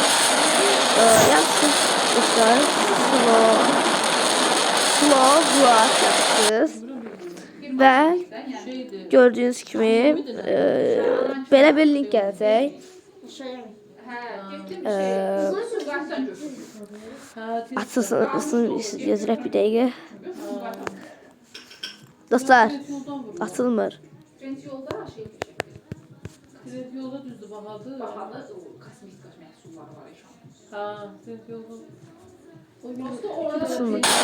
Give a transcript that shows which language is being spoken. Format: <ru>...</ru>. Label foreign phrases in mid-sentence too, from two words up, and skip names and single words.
<tr>Yaptık dostlar</tr> <en>slow brush</en> <tr>yaptık ve gördüğünüz gibi böyle bir link gelecek.</tr> <az>Açılsın yazıraq bir dəqiqə. Dostlar, açılmır. Trend yolda şey Trend yolda düzdür bahalı. Bahalı kosmetik məhsullar var inşallah. Ha, Trend yolda. O gün orada açılmır.</az>